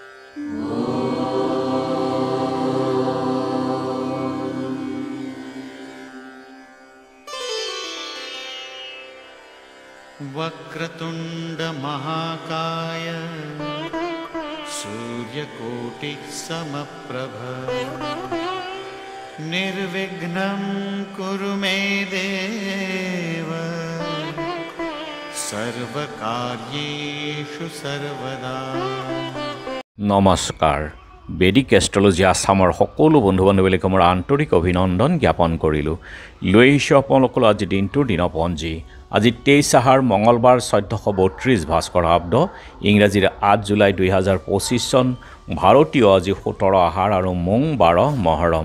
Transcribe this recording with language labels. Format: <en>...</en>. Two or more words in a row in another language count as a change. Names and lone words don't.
<sa>वक्रतुंड महाकाय सूर्यकोटि समप्रभ निर्विघ्नं कुरु मे देव सर्वकार्येषु सर्वदा।</sa> <hi>नमस्कार।</hi> <as>বেদিক এষ্ট্ৰলজি আসামৰ সকলো বন্ধু বান্ধৱীক মোৰ আন্তৰিক অভিনন্দন জ্ঞাপন কৰিলোঁ। লৈ আহিছোঁ আপোনালোকৰ আজি দিনটোৰ দিনপঞ্জী। আজি 23 আহাৰ মঙলবাৰ 1432 ভাস্কৰ আব্দ ইংৰাজীৰ 8 জুলাই 2025 চন ভাৰতীয় আজি 17 আহাৰ আৰু মং 12 মহৰম।</as>